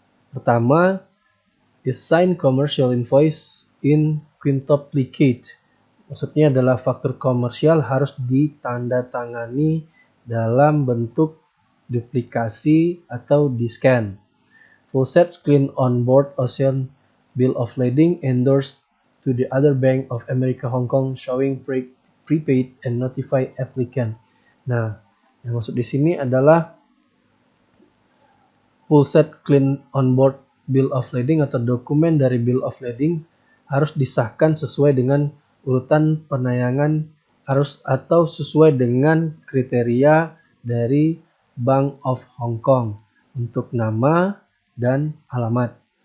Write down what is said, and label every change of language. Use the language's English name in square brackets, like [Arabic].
[English] Pertama, is signed commercial invoice in quintuplicate. [Indonesian] Maksudnya adalah faktur komersial harus ditandatangani dalam bentuk duplikasi atau di-scan. [English] Full sets clean on board ocean bill of lading endorsed to the other Bank of America Hong Kong showing prepaid and notify applicant. [Indonesian] Nah, yang maksud di sini adalah [English] full set clean on board bill of lading [Indonesian] atau dokumen dari bill of lading harus disahkan sesuai dengan urutan penayangan atau sesuai dengan kriteria dari Bank of Hong Kong untuk nama dan alamat.